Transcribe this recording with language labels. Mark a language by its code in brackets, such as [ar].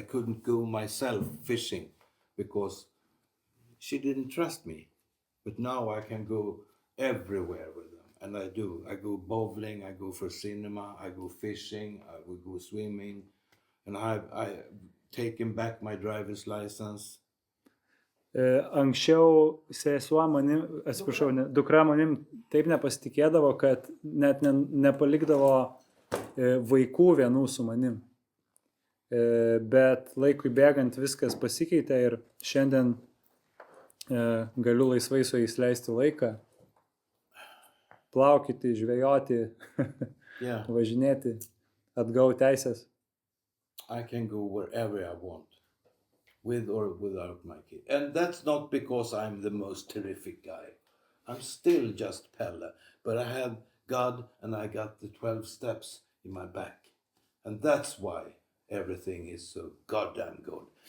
[en] I couldn't go myself fishing because she didn't trust me. But now I can go everywhere with them. And I do. I go bowling, I go for cinema, I go fishing, I will go swimming. And I've taken back my driver's license. [lt] Anksčiau sesuo manim, atsiprašau, dukra manim taip nepasitikėdavo, kad net nepalikdavo vaikų vienų su manim. Bet laikui bėgant viskas pasikeitė ir šiandien galiu laisvai su jais leisti laiką, plaukyti, žvejoti, važinėti, atgau teisės. [en] I can go wherever I want. With or without my kid. And that's not because I'm the most terrific guy. I'm still just Pelle. But I have God and I got the 12 steps in my back. And that's why everything is so goddamn good.